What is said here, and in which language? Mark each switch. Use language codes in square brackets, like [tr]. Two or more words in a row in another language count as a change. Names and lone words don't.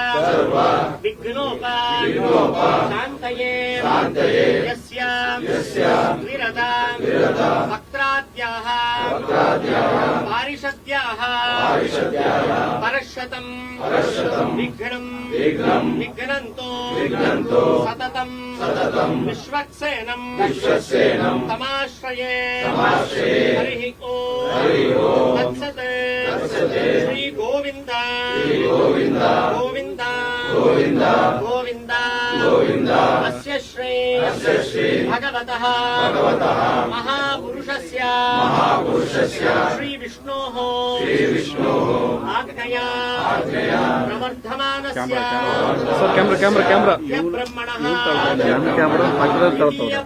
[sa] ವಿಘ್ನೋಪಶಾಂತಯೇ ಯಸ್ಯ ವಿರತ ವಕ್ತ್ರಾದ್ಯಾಃ ಪಾರಿಷದ್ಯಾಃ ಪರಶತಂ ವಿಘ್ನಂ ವಿಘ್ನಂತೋ ಸತತಂ ವಿಶ್ವಕ್ಸೇನಂ ತಮಾಶ್ರಯೇ ಹರಿ ಓಂ ತತ್ಸತ್. ಶ್ರೀ ಗೋವಿಂದ ಗೋವಿಂದ ಗೋವಿಂದ ಅಸ್ಯ ಶ್ರೀ ಭಗವತಃ ಮಹಾಪುರುಷಸ್ಯ ಶ್ರೀ ವಿಷ್ಣೋಃ ಆಜ್ಞಯಾ ಪ್ರವರ್ಧಮಾನಸ್ಯ [en] sir camera [sa] ಬ್ರಹ್ಮಣಃ [en] ಕ್ಯಾಮ್ರಾ